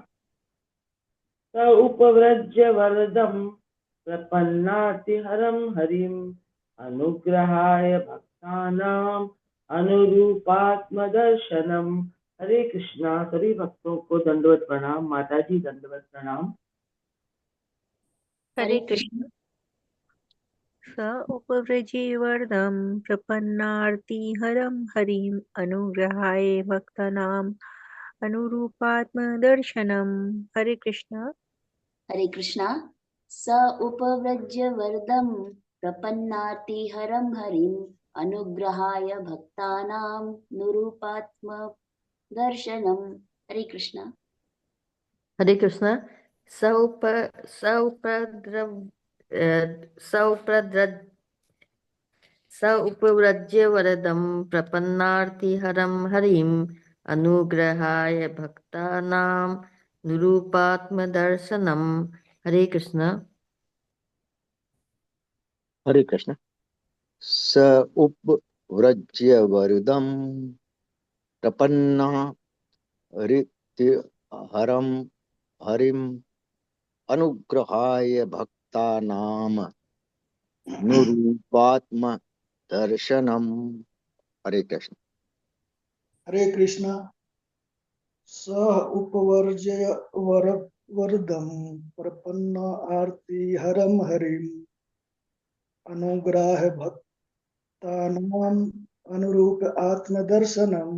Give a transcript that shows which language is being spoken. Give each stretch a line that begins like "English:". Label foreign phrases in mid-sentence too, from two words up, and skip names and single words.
Sanskrit: स उपव्रज्य वरदं प्रपन्नातिहरं हरिम् अनुग्रहाय भक्तानां अनुरूपात्मदर्शनम्।
Hindi: हरे कृष्णा। सभी भक्तों को दंडवत प्रणाम। माता जी दंडवत प्रणाम। हरे कृष्ण।
Sanskrit: स उपव्रजेवर्धं प्रपन्नार्तिहरं हरिम् अनुग्रहाय भक्तानाम् अनुरूपात्मदर्शनम्।
Hindi: हरे कृष्ण। हरे कृष्णा।
Sanskrit: स उपव्रज्य वरदं प्रपन्नातिहरं हरिम् अनुग्रहाय भक्तानां नुरूपात्म दर्शनम्।
Hindi: हरे कृष्णा। हरे कृष्णा।
Sanskrit: सौपद्रव सौपद्रव स उपव्रज्य वरदं प्रपन्नार्तिहरं हरिम् अनुग्रहाय भक्तानां निरूपात्मदर्शनम्।
Hindi: हरे कृष्ण। हरे कृष्ण।
Sanskrit: स उपव्रज्य वरदं प्रपन्ना हरम हरिम अनुग्रहाय भक्तानाम नुरूपात्म दर्शनम।
Hindi: हरे कृष्ण। हरे कृष्णा।
Sanskrit: स उपवर्जय वरदं प्रपन्न आरती हरम हरिम अनुग्रह भक्तानाम अनुरूप आत्मदर्शनम।